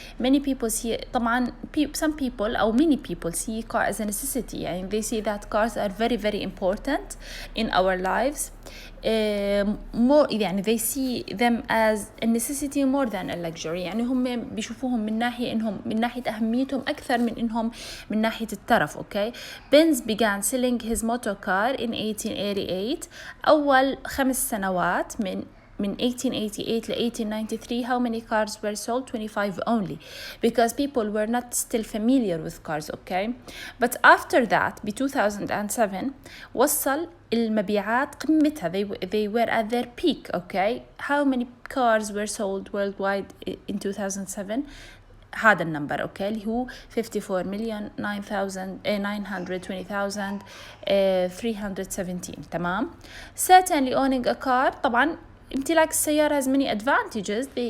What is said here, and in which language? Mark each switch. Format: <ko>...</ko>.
<en>Many people see</en> <ar>طبعا</ar> <en>some people</en> <ar>أو</ar> <en>many people see car as a necessity</en> <ar>يعني</ar> <en>they see that cars are very very important in our lives. More</en> <ar>يعني</ar> <en>they see them as a necessity more than a luxury</en> <ar>يعني هم بيشوفوهم من ناحية أهميتهم أكثر من إنهم من ناحية الترف okay.</ar> <en>Benz began selling his motor car in 1888.</en> <ar>أول 5 سنوات من 1888</ar> <en>to 1893, how many cars were sold? 25 only, because people were not still familiar with cars, okay? But after that,</en> <ar>ب 2007, وصل المبيعات قمتها.</ar> <en>They were at their peak, okay? How many cars were sold worldwide in 2007?</en> <ar>هذا النمبر اوكي اللي هو 54,920,317. تمام.</ar> <en>Certainly owning a car</en> <ar>طبعا امتلاك السيارة</ar> <en>has many advantages.</en>